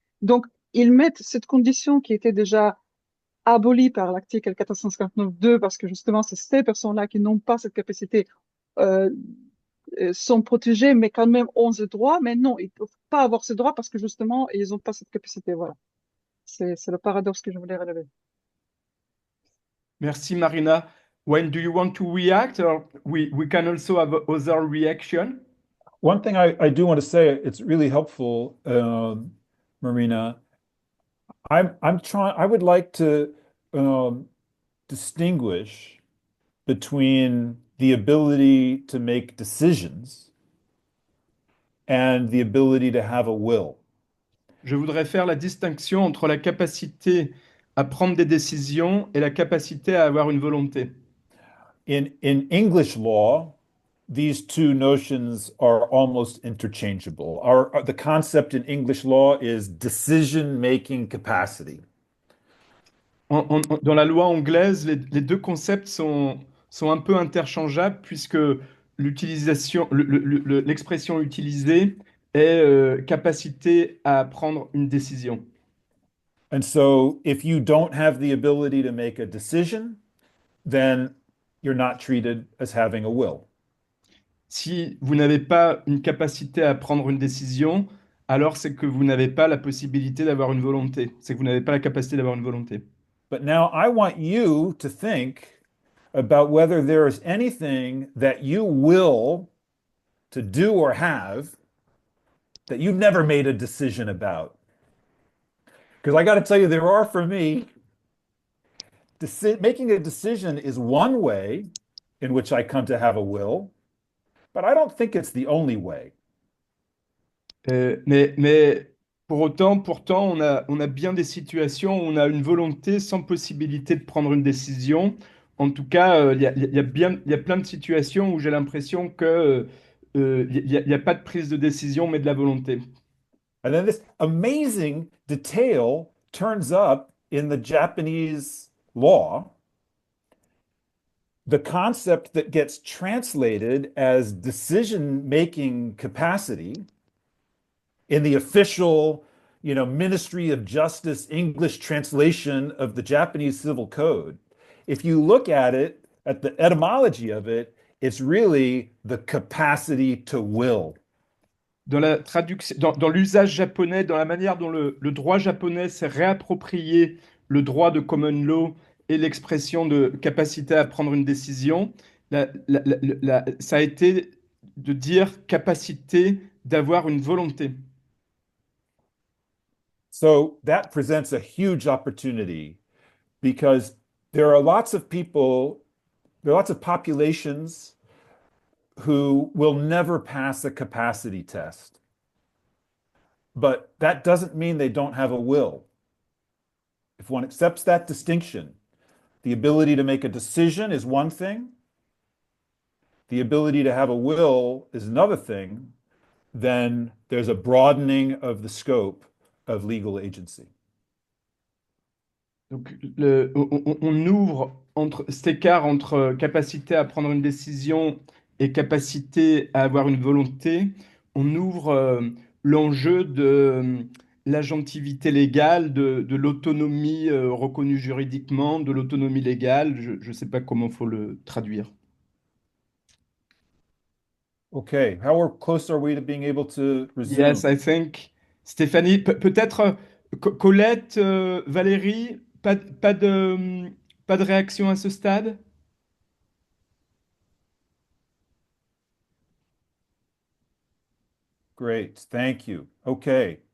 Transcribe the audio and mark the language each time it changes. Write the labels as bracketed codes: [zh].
[fr] Donc, ils mettent cette condition qui était déjà abolie par l'article 459.2, parce que justement, c'est ces personnes-là qui n'ont pas cette capacité, sont protégées, mais quand même ont ce droit. Mais non, ils ne peuvent pas avoir ce droit parce que justement, ils n'ont pas cette capacité. Voilà. C'est le paradoxe que je voulais relever. Merci, Marina. [en] When do you want to react, or we can also have other reaction? One thing I do want to say, it's really helpful, Marina. I would like to distinguish between the ability to make decisions and the ability to have a will. [fr] Je voudrais faire la distinction entre la capacité à prendre des décisions et la capacité à avoir une volonté. [en] In English law, these two notions are almost interchangeable. The concept in English law is decision-making capacity. [fr] Dans la loi anglaise, les deux concepts sont sont un peu interchangeables puisque l'expression utilisée est capacité à prendre une décision. [en] And so if you don't have the ability to make a decision, then you're not treated as having a will. [fr] Si vous n'avez pas une capacité à prendre une décision, alors c'est que vous n'avez pas la possibilité d'avoir une volonté. C'est que vous n'avez pas la capacité d'avoir une volonté. [en] But now I want you to think about whether there is anything that you will to do or have that you've never made a decision about. Because I got to tell you, there are for me, making a decision is one way in which I come to have a will, but I don't think it's the only way. [fr] Mais pour autant, pourtant, on a bien des situations où on a une volonté sans possibilité de prendre une décision. En tout cas, il y a plein de situations où j'ai l'impression que il y a pas de prise de décision, mais de la volonté. [en] And then this amazing detail turns up in the Japanese law. The concept that gets translated as decision-making capacity in the official, Ministry of Justice English translation of the Japanese Civil Code. If you look at it, at the etymology of it, it's really the capacity to will. [fr] Dans la traduction, dans l'usage japonais, dans la manière dont le droit japonais s'est réapproprié le droit de common law et l'expression de capacité à prendre une décision, ça a été de dire capacité d'avoir une volonté. [en] So that presents a huge opportunity because there are lots of people, there are lots of populations who will never pass a capacity test. But that doesn't mean they don't have a will. If one accepts that distinction, the ability to make a decision is one thing, the ability to have a will is another thing, then there's a broadening of the scope of legal agency. [fr] Donc, on ouvre cet écart entre capacité à prendre une décision et capacité à avoir une volonté, on ouvre l'enjeu de l'agentivité légale, de l'autonomie reconnue juridiquement, de l'autonomie légale. Je ne sais pas comment il faut le traduire. [en] Okay, how close are we to being able to resume? Yes, I think. [fr] Stéphanie, peut-être Colette, Valérie, pas de réaction à ce stade? [en] Great, thank you. Okay.